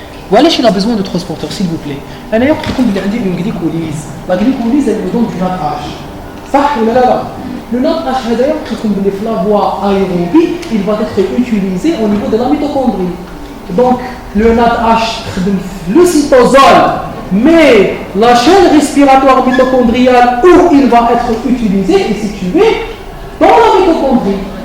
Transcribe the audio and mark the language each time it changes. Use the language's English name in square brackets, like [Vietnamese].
[French] Voilà, il a besoin de transporteurs, s'il vous plaît. [Arabic] أنا يقولكم بلي عندي une glycolyse. [French] La glycolyse, elle me donne du NADH. [Arabic] صح ولا لا؟ [French] Le NADH [Arabic] هذا يقولكم بلي في [French] la voie aérobie, il va être utilisé au niveau de la mitochondrie. Donc, le NADH, le cytosol, mais la chaîne respiratoire mitochondriale où il va être utilisé est située dans la mitochondrie.